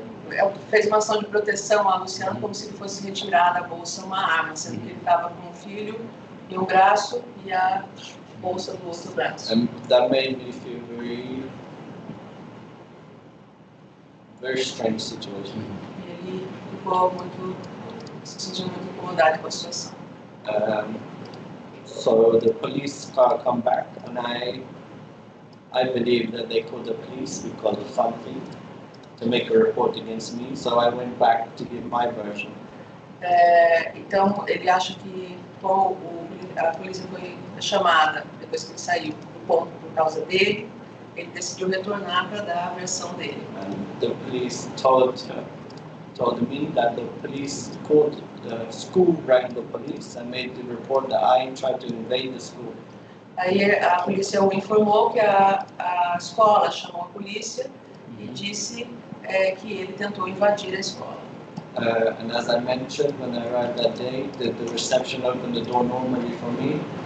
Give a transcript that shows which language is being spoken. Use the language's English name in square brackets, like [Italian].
[Portuguese] ela fez uma ação de proteção a Luciano como se ele fosse retirar da bolsa uma arma, sendo que ele estava com um filho em um braço e a bolsa do outro braço. [English] And that made me feel very strange situation. [Portuguese] E ele ficou se sentiu muito incomodado com a situação. [English] So the police car come back, and I believe that they called the police because of something to make a report against me. So I went back to give my version. [Portuguese] Então ele acha que a polícia foi chamada depois que ele saiu, ponto por causa dele, ele decidiu retornar para dar a versão dele. [English] And the police told me that the police called the school, rang the police and made the report that I tried to invade the school. [Portuguese] Aí a polícia o informou que a escola chamou a polícia e disse que ele tentou invadir a escola. [English] And as I mentioned, when I arrived that day, the reception opened the door normally for me.